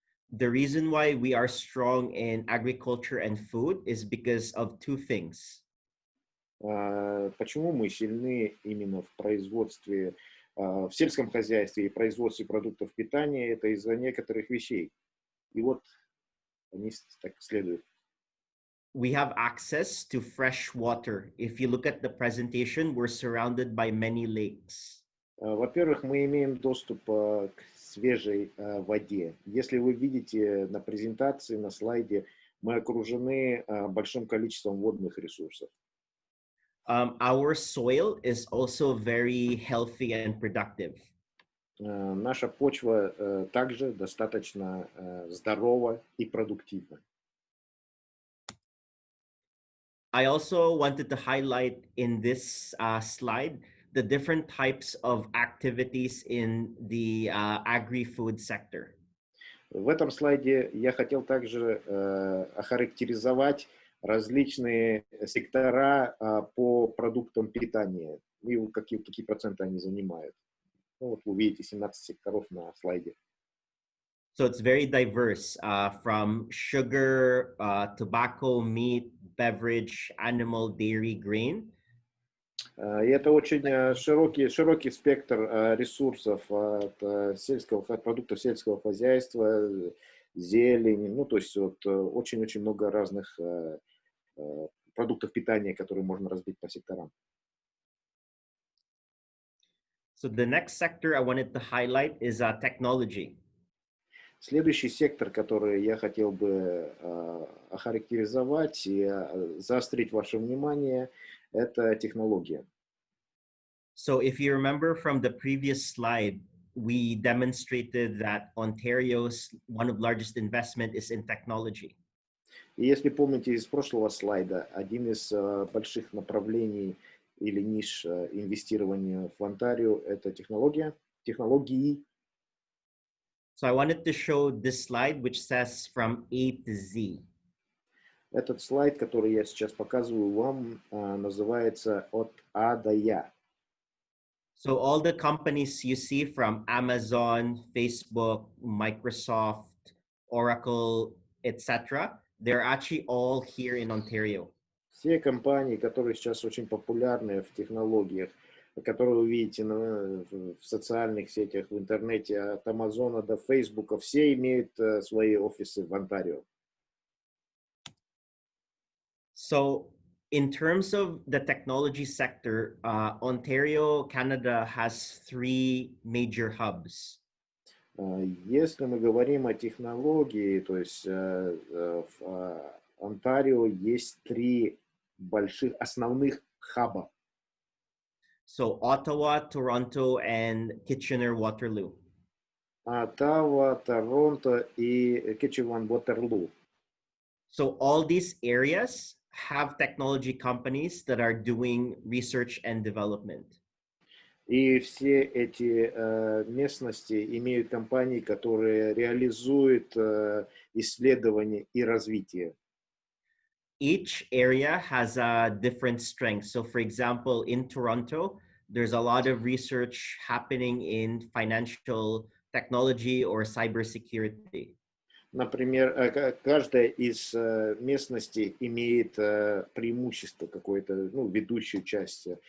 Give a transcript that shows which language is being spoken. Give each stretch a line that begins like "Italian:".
English: The reason why we are strong in agriculture and food is because of 2 things.
Russian: Почему мы сильны именно в производстве, в сельском хозяйстве и производстве продуктов питания? Это из-за некоторых вещей. И вот они так следуют.
English: We have access to fresh water. If you look at the presentation, we're surrounded by many lakes.
Russian: Во-первых, мы имеем доступ к свежей воде. Если вы видите на презентации, на слайде, мы окружены большим количеством водных ресурсов.
English: Our soil is also very healthy and productive.
Russian: Наша почва также достаточно здорова и продуктивна.
English: I also wanted to highlight in this slide the different types of activities in the agri-food sector.
Russian: В этом слайде я хотел также охарактеризовать различные сектора по продуктам питания и какие проценты они занимают. Ну, вот вы видите 17 секторов на слайде.
English: So it's very diverse, from sugar, tobacco, meat, beverage, animal, dairy, grain.
Russian: И это очень широкий спектр ресурсов от продуктов сельского хозяйства, зелени, ну то есть вот очень-очень много разных продуктов питания, которые можно разбить по секторам.
English: So the next sector I wanted to highlight is technology.
Russian: Следующий сектор, который я хотел бы охарактеризовать и заострить ваше внимание, это технология.
English: So if you remember from the previous slide, we demonstrated that Ontario's one of the largest investment is in technology.
Russian: И если помните из прошлого слайда, один из больших направлений или ниш инвестирования в Онтарио – это технологии.
English: So I wanted to show this slide, which says from A to Z.
Russian: Этот слайд, который я сейчас показываю вам, называется «От А до Я».
English: So all the companies you see from Amazon, Facebook, Microsoft, Oracle, etc., they're actually all here in Ontario.
Russian: Все компании, которые сейчас очень популярны в технологиях, которые вы видите в социальных сетях, в интернете, от Амазона до Фейсбука, все имеют свои офисы в Онтарио.
English: So in terms of the technology sector, Ontario, Canada has 3 major hubs.
Russian: Если мы говорим о технологии, то есть в Онтарио есть 3 больших основных хаба.
English: So Ottawa, Toronto, and Kitchener-Waterloo.
Russian: Оттава, Торонто и Kitchener-Waterloo.
English: So all these areas have technology companies that are doing research and development.
Russian: И все эти местности имеют компании, которые реализуют исследования и развитие.
English: Each area has a different strength. So for example, in Toronto, there's a lot of research happening in financial technology or cybersecurity.
Russian: Например, каждая из местностей имеет преимущество какое-то, ну, ведущую часть.